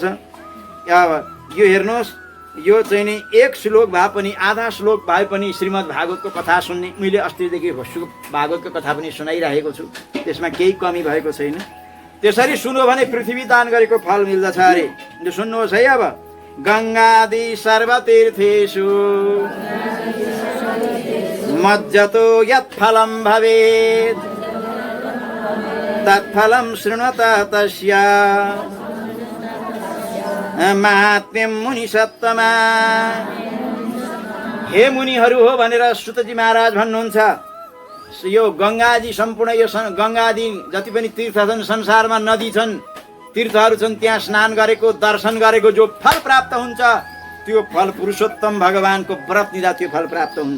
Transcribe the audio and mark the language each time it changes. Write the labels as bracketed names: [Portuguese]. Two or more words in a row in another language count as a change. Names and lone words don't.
[Nepali] अब यो हेर्नुहोस्, यो चाहिँ नि एक श्लोक भए पनि, आधा श्लोक भए पनि श्रीमद् भागवतको कथा सुन्ने। मैले अस्तिदेखि भागवतको कथा पनि सुनाइरहेको छु, त्यसमा केही कमी भएको छैन। त्यसरी सुन्यो भने पृथ्वी दान गरेको फल मिल्दछ अरे। यो सुन्नुहोस् है। [Sanskrit] अब गङ्गादि सर्वतीर्थेषु मज्जतो यत्फलं भवेत् तत्फलं शृण्वत तस्य महात्म्यं मुनिसत्तमा। [Nepali] हे मुनिहरू हो भनेर सुतजी महाराज भन्नुहुन्छ। यो गङ्गाजी सम्पूर्ण यो गङ्गाजी जति पनि तीर्थ छन् संसारमा नदी छन् तीर्थहरू छन् त्यहाँ स्नान गरेको दर्शन गरेको जो फल प्राप्त हुन्छ त्यो फल पुरुषोत्तम भगवानको व्रत लिँदा त्यो फल प्राप्त हुन्छ।